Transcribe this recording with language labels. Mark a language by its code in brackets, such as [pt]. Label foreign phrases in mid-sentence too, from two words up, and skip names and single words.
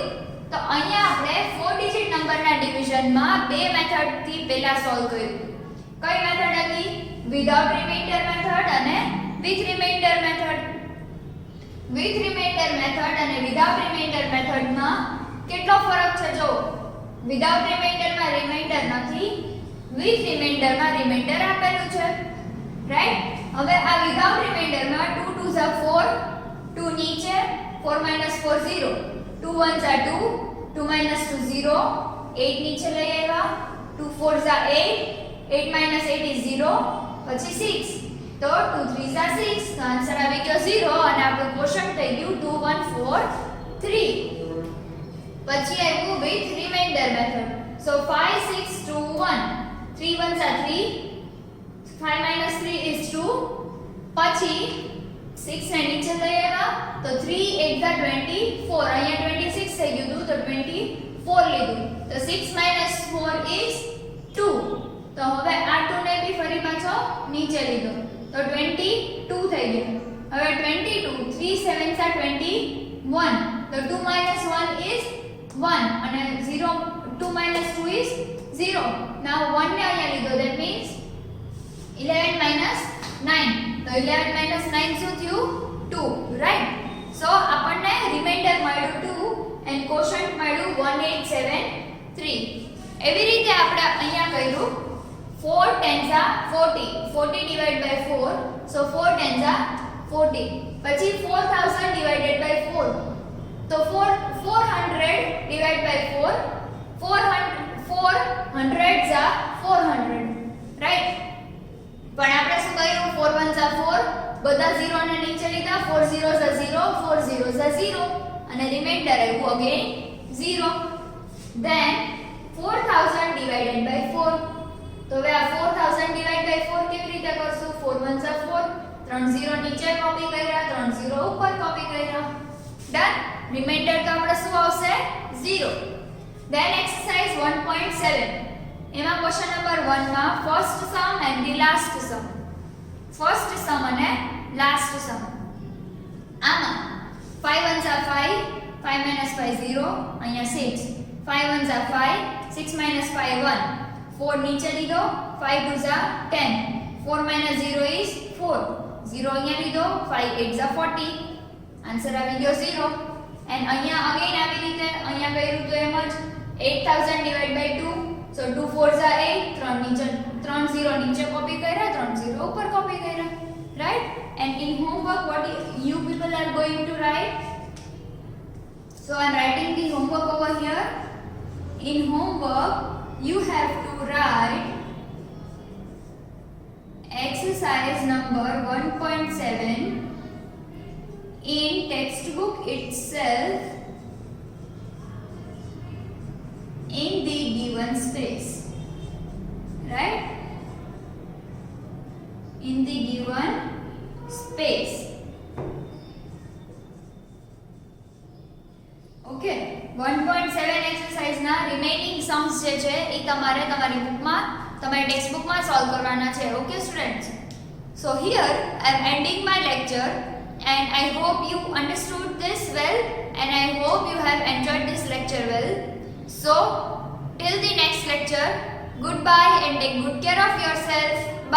[gu] તો અહીંયા આપણે 4-digit નંબરના ડિવિઝનમાં બે મેથડ થી પહેલા સોલ્વ કર્યું. કઈ મેથડ હતી? [en] without remainder method અને with remainder method. with remainder method [gu] અને [en] without remainder [gu] મેથડમાં કેટલો ફરક છે જો? [en] without remainderમાં [gu] રિમાઇન્ડર નથી, [en] with remainderમાં [gu] રિમાઇન્ડર આપેલું છે, રાઈટ? હવે આ [en] without remainderમાં [gu] 2 2s are 4, 2 નીચે 4 - 4 0, 2 1s are 2, 2 - 2 0, 8 નીચે લઈ આવ્યા, 2 4s are 8, 8 - 8 is 0, પછી 6, તો 2 3s are 6, તો આન્સર આવી ગયો 0 અને આપણું ક્વોશન્ટ થઈ ગયું 2 1 4 3. પછી આવ્યું [en] with remainder method. [gu] સો 5 6 2 1, 3 1s are 3, 5 - 3 is 2, પછી 6 ને નીચે લઈ આવ્યા તો 3 8 are 24, અહીંયા 26 થઈ ગયું હતું તો 24 લીધું, તો 6 - 4 is 2. તો હવે આ 2 ને બી ફરી પાછો નીચે લીધો તો 22 થઈ ગયું. હવે 22, 3 7s are 21, તો 2 - 1 is 1 અને 0 2 - 2 is 0. Now 1 ને અહીંયા લીધો, [en] that means 11 - 9, [gu] તો 11 - 9 શું થયું 2, રાઈટ? સો આપણને રિમાઇન્ડર મળ્યું 2 and ક્વોશન્ટ મળ્યું 1873. એવી રીતે આપણે અહીંયા કર્યું 4 10s are 40, 40 [en] divided by 4, so 4 10s are 40. [gu] પછી 4000 [en] divided by [gu] 4, તો 400 [en] divided by [gu] 4, 400s are 400, રાઈટ? પણ આપણે શું કર્યું 4 1s are 4, બધા 0 ને નીચે લીધા, [en] 4 zeros are 0, 4 zeros are 0 [gu] અને રિમાઇન્ડર આવ્યું અગેન 0. [en] Then 4000 divided by 4, [gu] તો હવે આ 4000 [en] divided by [gu] 4 કેવી રીતે કરશું? 4 1s are 4, 3 0 નીચે કોપી કર્યા, 3 0 ઉપર કોપી કર્યા, ડન. રિમાઇન્ડર તો આપણે શું આવશે 0. [en] Then exercise 1.7, એમાં question number 1 માં first sum and the last sum. first sum અને last sum. [gu] આમાં 5 1s are 5, 5 - 5 0, અહીંયા 6, 5 1s are 5, 6 - 5 1, 4 નીચે લીધો, 5 2s are 10, 4 - 0 is 4, 0 અહીંયા લીધો, 5 8s are 40, આન્સર આવી ગયો 0. એન્ડ અહીંયા અગેન આવી રીતે અહીંયા કર્યું તો એમ જ 8000 [en] divided by 2, so 2 4s are 8, [gu] 3 નીચે 3 0 નીચે કોપી કર્યા, 3 0 ઉપર કોપી કર્યા, [en] right? And in homework what you people are going to write? So I am writing the homework over here. In homework you have to write exercise number 1.7 in textbook itself in the given space, right? In the given space. Okay, 1.7 exercise [gu] ના [en] remaining sums [gu] જે છે એ તમારે તમારી બુકમાં તમારી [en] text bookમાં [gu] સોલ્વ કરવાના છે. [en] Okay students, so here I am ending my lecture and I hope you understood this well and I hope you have enjoyed this lecture well. So till the next lecture lecture. Goodbye and take good care of yourself.